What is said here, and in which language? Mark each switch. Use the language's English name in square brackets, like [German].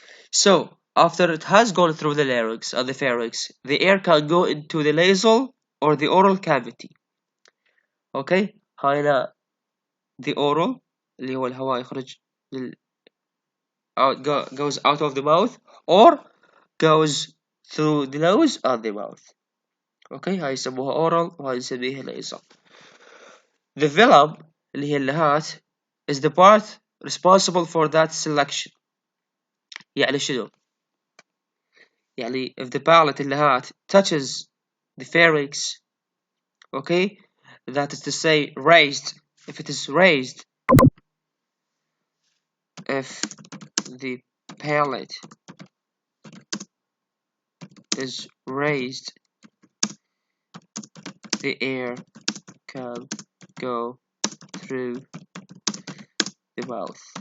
[English] So after it has gone through the larynx and the pharynx, the air can go into the nasal or the oral cavity. Okay, [Arabic] هاي [English] the oral [Arabic] اللي هو الهواء يخرج [English] goes out of the mouth or goes through the nose and the mouth. [Arabic] Okay, هاي يسموها oral وهاي نسميها nasal. [English] The velum [Arabic] اللي هي اللهات [English] is the part responsible for that selection. [Arabic] يعني شنو؟ يعني [English] if the palate اللهات touches the pharynx, okay, that is to say raised, if it is raised, if the palate is raised, the air can go through the mouth.